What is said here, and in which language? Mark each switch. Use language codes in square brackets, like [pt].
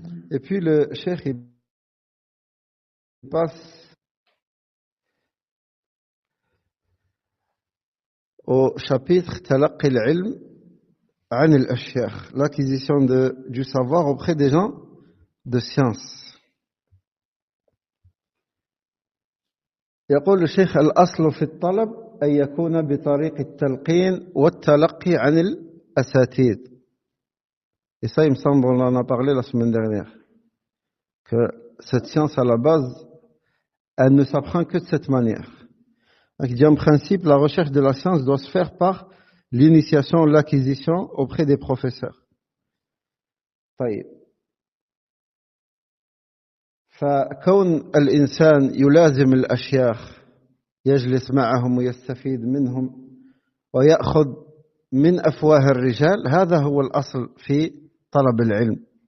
[fr] Et puis le cheikh il passe au chapitre Talaqi al-ilm an al-ashyakh, l'acquisition du savoir auprès des gens de science. [ar] يقول الشيخ الأصل في الطلب أن يكون بطريق التلقين والتلقي عن الأساتذة. [fr] Et ça, il me semble, on en a parlé la semaine dernière, que cette science, à la base, elle ne s'apprend que de cette manière. Donc, il dit en principe, la recherche de la science doit se faire par l'initiation, l'acquisition auprès des professeurs. [ar] طيب. فكون الإنسان يلازم الأشياخ يجلس معهم ويستفيد منهم ويأخذ من أفواه الرجال، هذا هو الأصل في طلب العلم.